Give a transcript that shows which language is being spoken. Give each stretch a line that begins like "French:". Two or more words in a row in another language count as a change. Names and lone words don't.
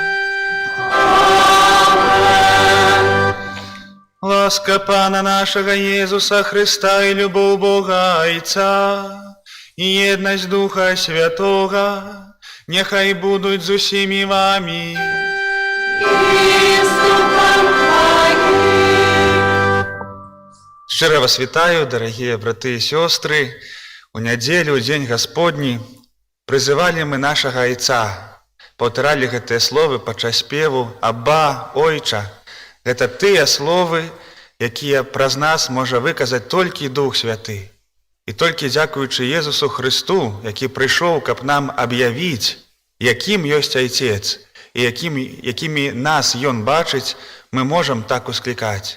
Ukrainian: Ласка Пана нашого Єсуса Христа і любов Бога Отця і єдність Духа Святого нехай будуть з усіми вами. Щиро вас вітаю, дорогі брати і сестри. У неділю, у День Господній,
Russian: призывали мы нашего Отца, повторяли
Belarusian: гэтыя словы падчас спеву «Абба, Ойча». Гэта тыя словы, якія праз нас можа выказаць толькі Дух Святы. І толькі дзякуючы Езусу Христу, які прыйшоў, каб нам аб'явіць, якім ёсць Айцец, і якімі нас Ён бачыць, мы можам так усклікаць.